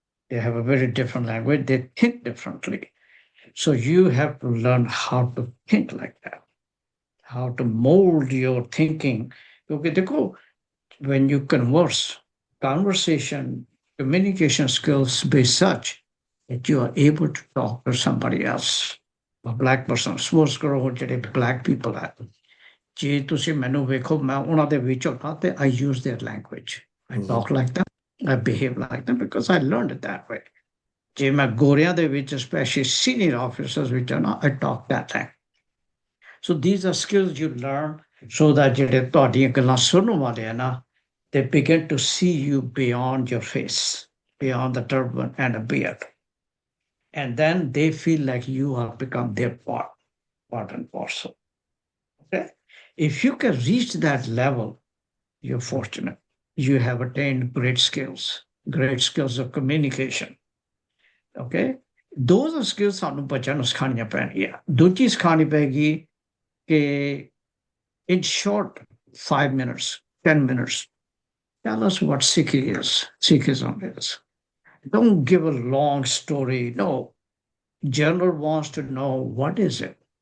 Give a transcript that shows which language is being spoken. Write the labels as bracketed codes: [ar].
[en] They have a very different language. They think differently. So you have to learn how to think like that, how to mold your thinking. Okay, देखो, when you conversation, communication skills be such that you are able to talk to somebody else. A black person, suppose [pa] ਕਰੋ ਜਿਹੜੇ black people ਹੈ, ਜੇ ਤੁਸੀਂ ਮੈਨੂੰ ਵੇਖੋ ਮੈਂ ਉਹਨਾਂ ਦੇ ਵਿੱਚੋਂ ਨਾ ਤੇ [en] I use their language. I Mhm. talk like them, I behave like them because I learned it that way. [pa] ਜੇ ਮੈਂ ਗੋਰਿਆਂ ਦੇ ਵਿੱਚ, [en] especially senior officers [pa] ਵਿੱਚ ਨਾ, [en] I talk that way. So these are skills you learn so that [pa] ਜਿਹੜੇ ਤੁਹਾਡੀਆਂ ਗੱਲਾਂ ਸੁਣਨ ਵਾਲੇ ਆ ਨਾ, [en] they begin to see you beyond your face, beyond the turban and a beard. And then they feel like you have become their part and parcel. Okay? If you can reach that level, you're fortunate. You have attained great skills of communication. Okay? Those are skills [pa] ਸਾਨੂੰ ਬੱਚਿਆਂ ਨੂੰ ਸਿਖਾਉਣੀਆਂ ਪੈਣਗੀਆਂ। ਦੂਜੀ ਸਿਖਾਉਣੀ ਪੈਗੀ ਕਿ [en] in short 5 minutes, 10 minutes, tell us what Sikhism is. Don't give a long story. No. General wants to know what is it.